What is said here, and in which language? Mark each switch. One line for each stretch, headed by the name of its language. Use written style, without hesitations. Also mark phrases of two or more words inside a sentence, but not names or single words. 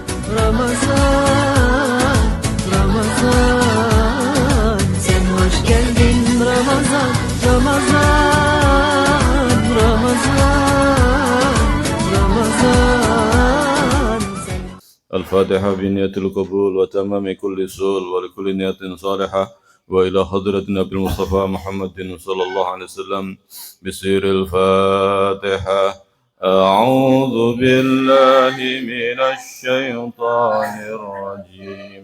Turkish: Ramazan, Ramazan, sen hoş geldin Ramazan, Ramazan, Ramazan, Ramazan.
Arabic: الفاتحة بنية القبول وتمام كل سؤال ولكل نية صالحة وإلى حضرة النبي المصطفى محمد صلى الله عليه وسلم بسير الفاتحة. أعوذ بالله من الشيطان الرجيم.